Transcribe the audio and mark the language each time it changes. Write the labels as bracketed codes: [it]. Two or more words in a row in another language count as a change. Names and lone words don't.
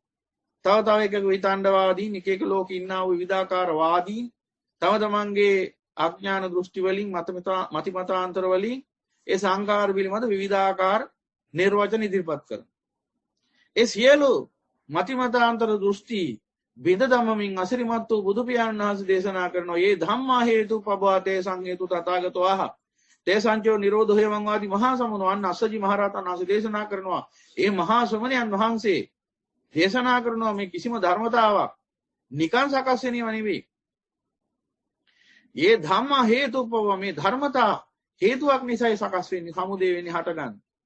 [si] තව එකක විතණ්ඩවාදීන් එක එක ලෝකේ ඉන්නා වූ විවිධාකාර වාදීන් තම තමන්ගේ අඥාන දෘෂ්ටි වලින් මතිමතාන්තර වලින් ඒ සංකාර පිළිබඳ විවිධාකාර නිර්වචන ඉදිරිපත් කරනවා. ඒ සියලු මතිමතාන්තර දෘෂ්ටි බිඳ දමමින් අසිරිමත් වූ බුදු පියාණන් වහන්සේ දේශනා කරනවා [pi] "යේ ධම්මා හේතුප්පවාතේ සංහේතු තථාගතෝ ආහ තේසංචෝ නිරෝධෝ හේවං වාදී මහා සමුනෝ [si] අන්න අස්සජි මහරහතන් වහන්සේ දේශනා කරනවා "ඒ මහා ශ්‍රමණයන් වහන්සේ දේශනා කරනවා මේ කිසිම ධර්මතාවක් නිකන් සකස් වෙනව නෙවෙයි. [pi] "යේ ධම්මා හේතුප්පව [si] මේ ධර්මතා හේතුවක් නිසායි සකස් වෙන්නේ සමුදේ වෙන්නේ හටගන්නේ.